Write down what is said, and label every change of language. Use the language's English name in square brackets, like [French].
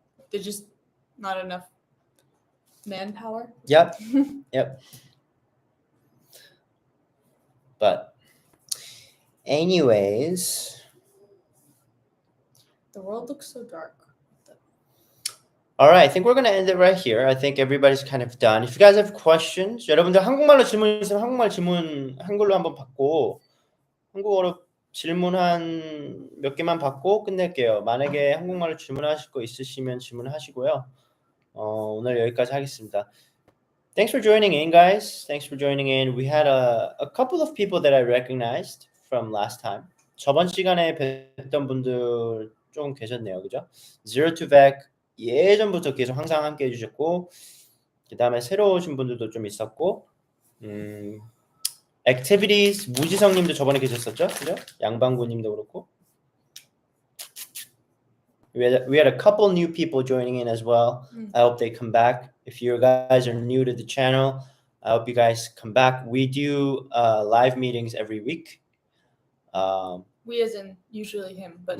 [English] There's just not enough manpower. Yep. But anyways, the world looks so dark. All right, I think we're going to end it right here. I think everybody's kind of done. If you guys have questions, [Korean] 여러분들 한국말로 질문 있으면 한국말 질문 한글로 한번 받고, 한국어로 질문 한 몇 개만 받고 끝낼게요. 만약에 한국말로 질문하실 거 있으시면 질문하시고요. 오늘 여기까지 하겠습니다. [English] Thanks for joining in, guys. Thanks for joining in. We had a couple of people that I recognized from last time. [Korean] 저번 시간에 뵀던 분들 좀 계셨네요, 그죠? Zero to Vec 예전부터 계속 항상 함께 해주셨고, 그 다음에 새로 오신 분들도 좀 있었고, Activities 무지성님도 저번에 계셨었죠, 그죠? 양방구님도 그렇고. [English] We had a couple new people joining in as well. I hope they come back. If you guys are new to the channel, I hope you guys come back. We do live meetings every week. We as in usually him, but